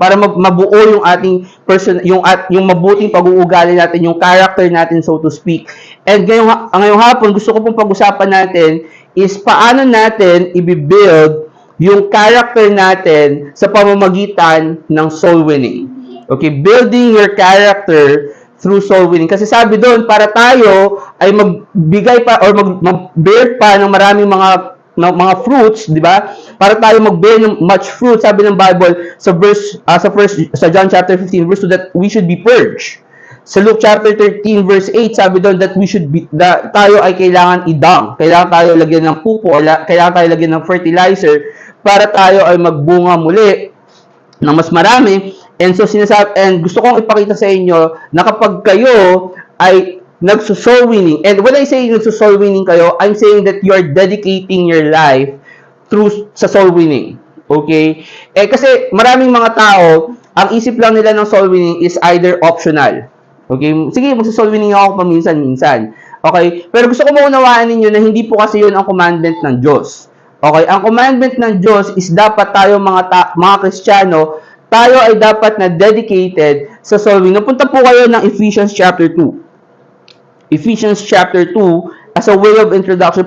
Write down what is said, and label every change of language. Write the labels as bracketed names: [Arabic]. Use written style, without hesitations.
[Filipino] Para mabuo yung ating yung mabuting pag-uugali natin, yung character natin, so to speak. And ngayong hapon, gusto ko pong pag-usapan natin is paano natin i-build yung character natin sa pamamagitan ng soul winning. [English] Okay, building your character through soul winning. [Filipino] Kasi sabi doon, para tayo ay magbigay pa or mag-bear pa ng maraming mga fruits, di ba? Para tayo mag-bear ng much fruit, sabi ng Bible sa John chapter 15 verse 2 [English] that we should be purged. [Filipino] Sa Luke chapter 13 verse 8, sabi doon that tayo ay kailangan i-dung. Kailangan tayo lagyan ng pupo, kailangan tayo lagyan ng fertilizer para tayo ay magbunga muli ng mas marami. And so gusto kong ipakita sa inyo na kapag kayo ay nagso-soul winning, [English] and when I say [Filipino] nagso-soul winning kayo, [English] I'm saying that you are dedicating your life [Filipino] sa soul winning. Okay? Kasi maraming mga tao, ang isip lang nila ng soul winning is either optional. Okay? Sige, magso-soul winning ako paminsan-minsan. Okay? Pero gusto ko maunawaan ninyo na hindi po kasi yun ang commandment ng Diyos. Okay? Ang commandment ng Diyos is dapat tayo mga Kristiyano, tayo ay dapat na dedicated sa soul winning. Napunta po kayo ng Ephesians chapter 2. [English] Ephesians chapter 2 as a way of introduction.